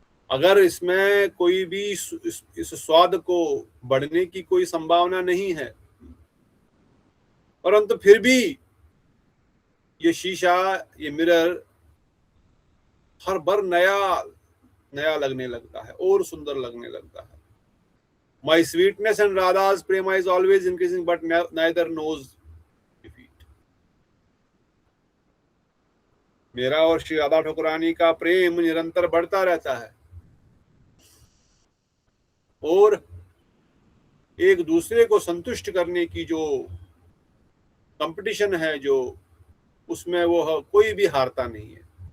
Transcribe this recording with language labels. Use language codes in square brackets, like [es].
[hi] अगर इसमें कोई भी इस स्वाद को बढ़ने की कोई संभावना नहीं है, परंतु फिर भी ये शीशा, ये मिरर हर बार नया लगने लगता है और सुंदर लगने लगता है। [en] My sweetness and Radha's prema is always increasing, but neither knows defeat. [hi] मेरा और श्री राधा ठकुरानी का प्रेम निरंतर बढ़ता रहता है और एक दूसरे को संतुष्ट करने की जो कंपटीशन है, जो उसमें वो कोई भी हारता नहीं है।